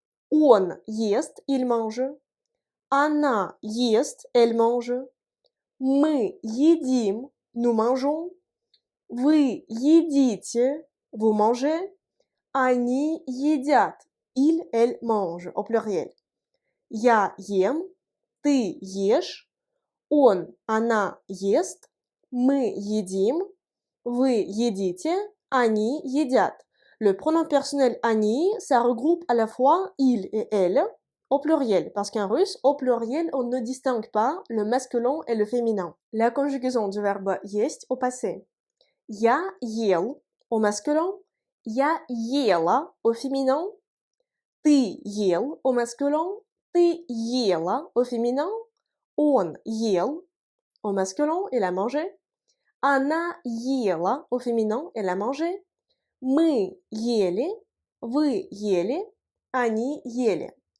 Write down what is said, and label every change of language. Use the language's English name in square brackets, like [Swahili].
[Russian] Он ест, [French] il mange. [Russian] Она ест, [French] elle mange. [Russian] Мы едим, [French] nous mangeons. [Russian] Вы едите, [French] vous mangez. [Russian] Они едят, [French] ils, elles mangent, au pluriel. [Russian] Я ем, ты ешь, он, она ест, мы едим, вы едите, они едят. [French] Le pronom personnel они, ça regroupe à la fois il et elle, au pluriel, parce qu'en russe, au pluriel, on ne distingue pas le masculin et le féminin. La conjugaison du verbe есть au passé. [Russian] Я ел [French] au masculin, [Russian] я ела [French] au féminin, [Russian] ты ел [French] au masculin, [Russian] ты ела [French] au féminin, [Russian] он ел [French] au masculin, il a mangé, [Russian] она ела [French] au féminin, elle a mangé, [Russian] мы ели, вы ели, они ели.